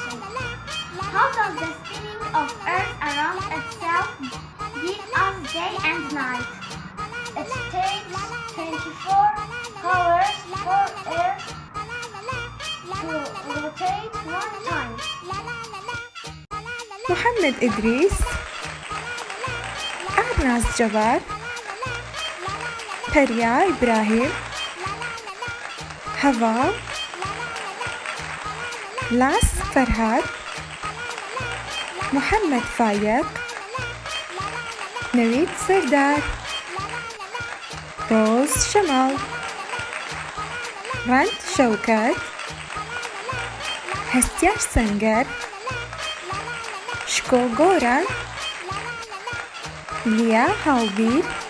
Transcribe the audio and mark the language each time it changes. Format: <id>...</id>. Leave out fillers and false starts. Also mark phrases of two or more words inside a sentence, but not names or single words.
<en>How does the spinning of Earth around itself give us day and night? It takes 24 hours for Earth to rotate one time. محمد إدريس أرناز جبار پەریا ئیبراهیم هەڤا لاس فەرهاد محەممەد فایق نەوید سەردار ڕۆز شەماڵ ڕەند شەوکەت هەستیار سەنگەر شکۆ گۆران لیا هاوبیر</en>